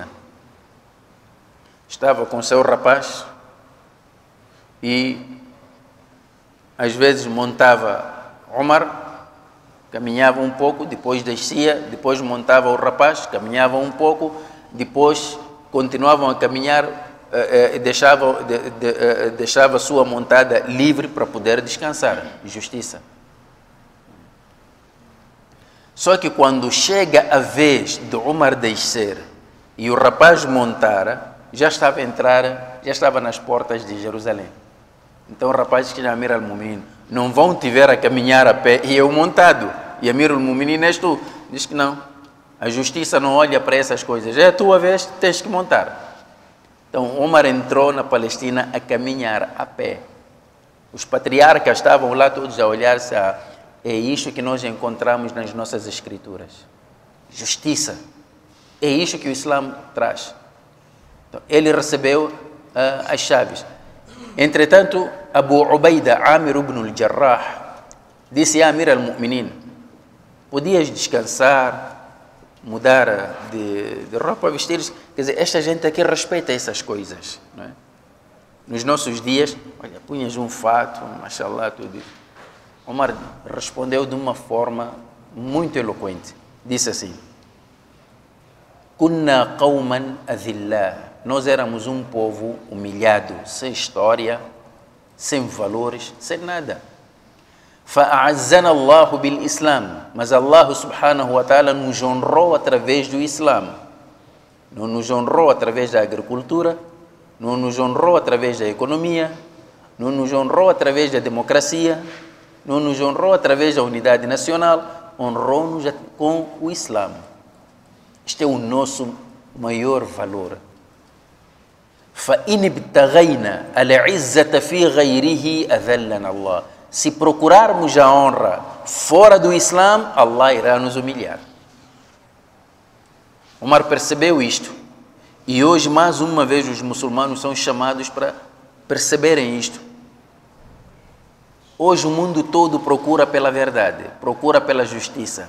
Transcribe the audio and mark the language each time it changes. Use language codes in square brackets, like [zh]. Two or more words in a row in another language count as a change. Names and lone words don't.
[pt] Estava com seu rapaz e às vezes montava Umar, caminhava um pouco, depois descia, depois montava o rapaz, caminhava um pouco, depois continuavam a caminhar, deixava a sua montada livre para poder descansar. Justiça. Só que quando chega a vez de Umar descer e o rapaz montar, já estava nas portas de Jerusalém. Então o rapaz que Amir al-Mu'minin, não vão te ver a caminhar a pé e eu montado. E Amir al-Mu'minin és tu. Diz que não. A justiça não olha para essas coisas. É a tua vez, tens que montar. Então Umar entrou na Palestina a caminhar a pé. Os patriarcas estavam lá todos a olhar-se a... É isto que nós encontramos nas nossas escrituras. Justiça. É isto que o Islã traz. Então, ele recebeu as chaves. Entretanto, Abu Ubaida Amir ibn al-Jarrah disse a Amir al-Mu'minin: podias descansar, mudar de roupa, vestir. Quer dizer, esta gente aqui respeita essas coisas. Não é? Nos nossos dias, olha, punhas um fato, mashallah, tudo isso. Omar respondeu de uma forma muito eloquente. Disse assim: [ar] كنا قوما أذلة. [pt] Nós éramos um povo humilhado, sem história, sem valores, sem nada. [ar] فأعزنا الله بالإسلام. [pt] Mas [ar] الله سبحانه وتعالى [pt] nos honrou através do Islã. Não nos honrou através da agricultura, não nos honrou através da economia, não nos honrou através da democracia, não nos honrou através da unidade nacional, honrou-nos com o Islã. Este é o nosso maior valor. [ar] فَإِنِ ابْتَغَيْنَا الْعِزَّةَ فِي غَيْرِهِ أَذَلَّنَا اللَّهُ. [pt] Se procurarmos a honra fora do Islã, Allah irá nos humilhar. Omar percebeu isto. E hoje, mais uma vez, os muçulmanos são chamados para perceberem isto. Hoje o mundo todo procura pela verdade, procura pela justiça.